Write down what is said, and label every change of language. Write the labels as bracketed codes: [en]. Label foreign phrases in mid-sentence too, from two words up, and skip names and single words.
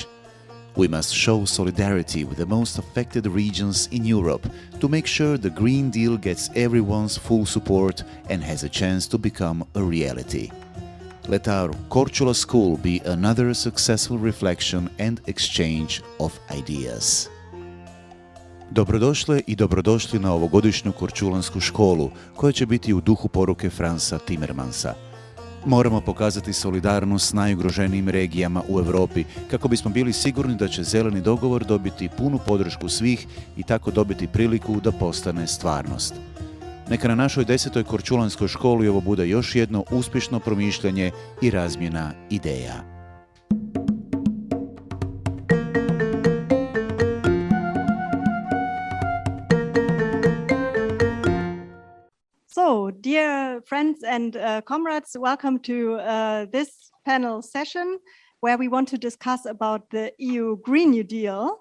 [en] We must show solidarity with the most affected regions in Europe to make sure the Green Deal gets everyone's full support and has a chance to become a reality. Let our Korcula School be another successful reflection and exchange of ideas. [hr] Dobrodošle i dobrodošli na ovogodišnju Korčulansku školu, koja će biti u duhu poruke Franza Timmermansa. Moramo pokazati solidarnost s najugroženijim regijama u Europi kako bismo bili sigurni da će zeleni dogovor dobiti punu podršku svih i tako dobiti priliku da postane stvarnost. Neka na našoj 10. Korčulanskoj školi ovo bude još jedno uspješno promišljanje i razmjena ideja. [en] So, dear friends and comrades, welcome to this panel session where we want to discuss about the EU Green New Deal.